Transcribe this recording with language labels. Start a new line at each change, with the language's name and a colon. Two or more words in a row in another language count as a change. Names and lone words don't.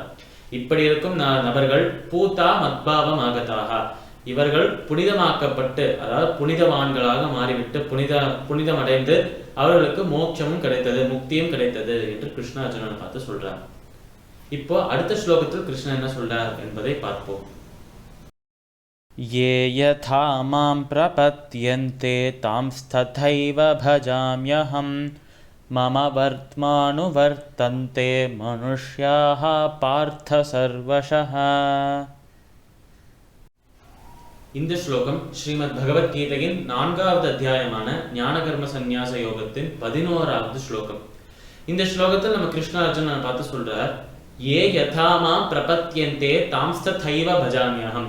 Tamil: இப்படி இருக்கும் நபர்கள்
Sanskrit: पूता मद्भावम् आगताः,
Tamil: இவர்கள் புனிதமாக்கப்பட்டு, அதாவது புனிதவான்களாக மாறிவிட்டு புனிதம் அடைந்து அவர்களுக்கு மோட்சமும் கிடைத்தது, முக்தியும் கிடைத்தது என்று கிருஷ்ண அர்ஜுனனை பார்த்து சொல்றார். இப்போ அடுத்த ஸ்லோகத்தில் கிருஷ்ணன் என்ன சொல்றார் என்பதை பார்ப்போம்.
Sanskrit: ये यथा मां प्रपद्यन्ते तांस्तथैव भजाम्यहं मम वर्त्मानुवर्तन्ते मनुष्याः पार्थ सर्वशः.
Tamil: இந்த ஸ்லோகம் ஸ்ரீமத் பகவத்கீதையின் 4வது அத்தியாயமான ஞான கர்ம சந்நியாச யோகத்தின் 11வது ஸ்லோகம். இந்த ஸ்லோகத்தில் நம்ம கிருஷ்ண அர்ஜுனனை பார்த்து சொல்றார்,
Sanskrit: ये यथा मां प्रपद्यन्ते तांस्तथैव भजाम्यहम्.